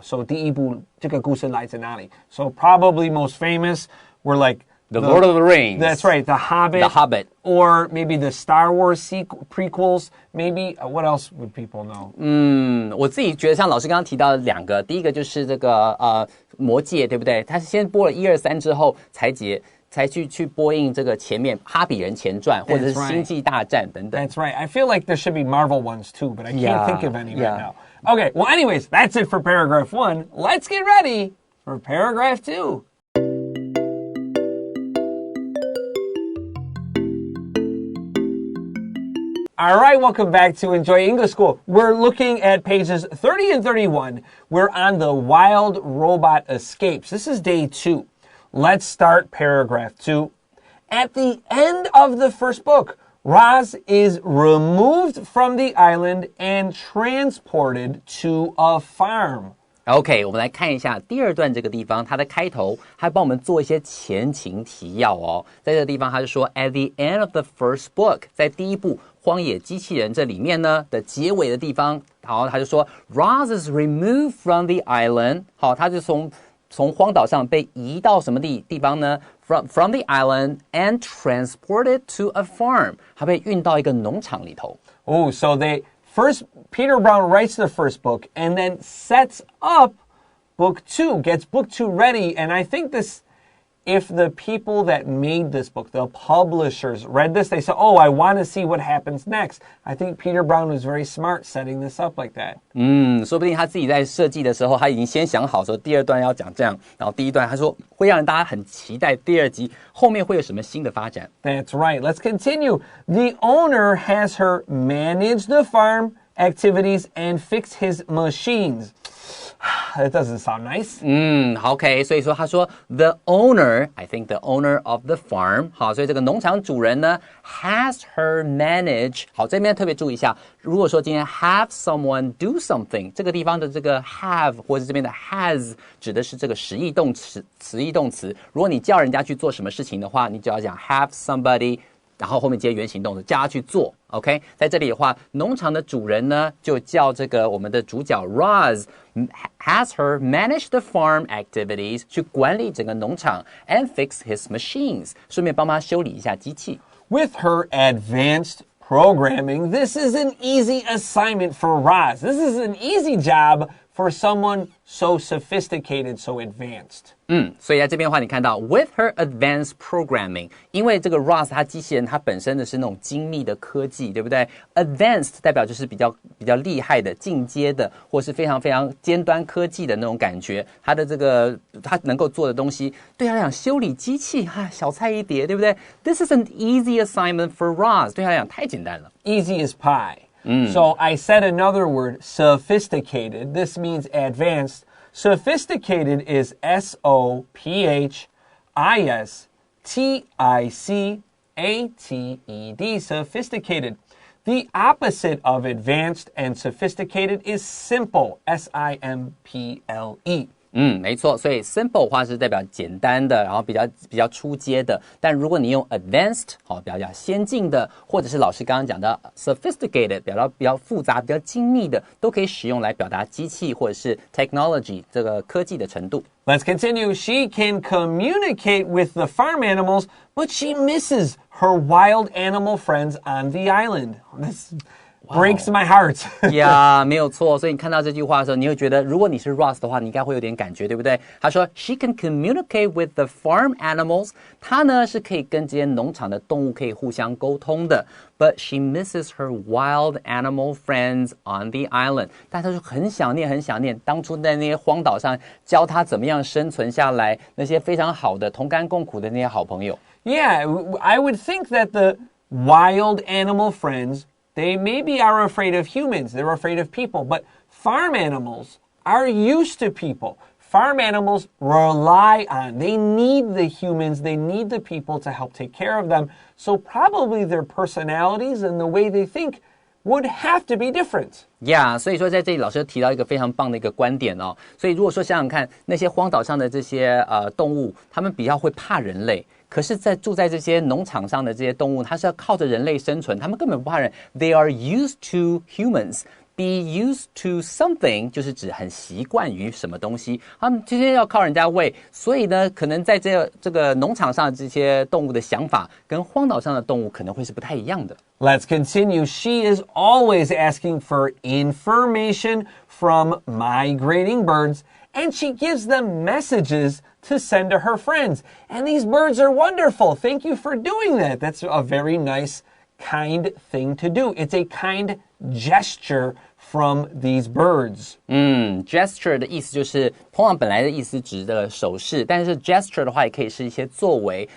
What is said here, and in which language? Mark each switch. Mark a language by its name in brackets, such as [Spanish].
[Chinese] So 第一部这个故事来自哪里？ [English] So probably most famous were like The Lord of the Rings. That's right, The Hobbit. The Hobbit. Or maybe the Star Wars prequels. Maybe, what else would people know? [Chinese] 我自己觉得像老师刚刚提到的两个，第一个就是这个魔戒，对不对？他是先播了1、2、3之后才去播映这个前面哈比人前传或者是星际大战等等。 [English] That's right. I feel like there should be Marvel ones too, but I can't think of any right now. Okay, well anyways, that's it for paragraph 1. Let's get ready for paragraph 2. All right, welcome back to Enjoy English School. We're looking at pages 30 and 31. We're on the wild robot escapes. This is day 2. Let's start paragraph 2. At the end of the first book, Roz is removed from the island and transported to a farm. [Chinese] OK， 我们来看一下第二段这个地方，它的开头还帮我们做一些前情提要哦。在这个地方，他就说 ， [English] at the end of the first book， [Chinese] 在第一部《荒野机器人》这里面呢的结尾的地方，好，他就说 ， [English] Roz is removed from the island， [Chinese] 好，他就从荒岛上被移到什么地方呢 ？ [English] From the island and transported to a farm， [Chinese] 他被运到一个农场里头。 [English] Oh, so First, Peter Brown writes the first book and then sets up book 2, gets book 2 ready. And I think if the people that made this book, the publishers, read this, they said, oh, I want to see what happens next. I think Peter Brown was very smart setting this up like that. [Chinese] 说不定他自己在设计的时候，他已经先想好说第二段要讲这样，然后第一段他说会让大家很期待第二集后面会有什么新的发展。 [English] That's right. Let's continue. The owner has her manage the farm activities and fix his machines. That doesn't sound nice. [Chinese] OK， 所以说他说 [English] the owner, I think the owner of the farm， [Chinese] 好，所以这个农场主人呢 [English] has her manage， [Chinese] 好，这边特别注意一下，如果说今天 [English] have someone do something， [Chinese] 这个地方的这个 have 或者这边的 has 指的是这个实义动词，如果你叫人家去做什么事情的话，你就要讲 [English] have somebody。 [Chinese] 然后后面接原形动词，叫他去做 ，OK？ 在这里的话，农场的主人呢，就叫这个我们的主角 [English] Roz has her manage the farm activities， [Chinese] 去管理整个农场 [English] and fix his machines， [Chinese] 顺便帮他修理一下机器。 [English] With her advanced programming, this is an easy assignment for Roz. This is an easy job for someone so sophisticated, so advanced. [Chinese] 所以在这边的话，你看到 [English] with her advanced programming， [Chinese] 因为这个 Roz 它机器人它本身的是那种精密的科技，对不对 ？Advanced 代表就是比较厉害的、进阶的，或是非常非常尖端科技的那种感觉。它的这个它能够做的东西，对他来讲修理机器小菜一碟，对不对 ？ [English] This is an easy assignment for Roz， [Chinese] 对他来讲太简单了。 [English] Easy as pie. So I said another word, sophisticated. This means advanced. Sophisticated is S-O-P-H-I-S-T-I-C-A-T-E-D, sophisticated. The opposite of advanced and sophisticated is simple, S-I-M-P-L-E. [Chinese] 没错，所以 simple 的话是代表简单的，然后比较初阶的。但如果你用 advanced， 好，比较先进的，或者是老师刚刚讲的 sophisticated， 比较复杂、比较精密的，都可以使用来表达机器或者是 technology 这个科技的程度。 [English] Let's continue. She can communicate with the farm animals, but she misses her wild animal friends on the island. This breaks my heart. [Chinese] 没有错。所以你看到这句话的时候，你会觉得，如果你是 Roz 的话，你应该会有点感觉，对不对？他说 [English] ，She can communicate with the farm animals。 [Chinese] 她呢是可以跟这些农场的动物可以互相沟通的。 [English] But she misses her wild animal friends on the island。 [Chinese] 但她就很想念当初在那些荒岛上教她怎么样生存下来，那些非常好的同甘共苦的那些好朋友。 [English] Yeah, I would think that the wild animal friends.They maybe are afraid of humans. They're afraid of people. But farm animals are used to people. Farm animals rely on, they need the humans, they need the people to help take care of them. So probably their personalities and the way they think would have to be different. [Chinese] Yeah, 所以说在这里老师提到一个非常棒的一个观点哦。所以如果说想想看，那些荒岛上的这些动物，他们比较会怕人类。可是住在这些农场上的这些动物，它是要靠着人类生存，他们根本不怕人。 [English] They are used to humans. be used to something [Chinese] 就是指很习惯于什么东西，他们天天要靠人家喂，所以呢，可能在这个农场上这些动物的想法跟荒岛上的动物可能会是不太一样的。 [English] Let's continue. She is always asking for information from migrating birds, and she gives them messages to send to her friends. And these birds are wonderful. Thank you for doing that. That's a very nice, kind thing to do. It's a kind gesture from these birds. [Chinese] Gesture 的意思就是通常本来的意思指的手势，但是 gesture 的话也可以是一些作为。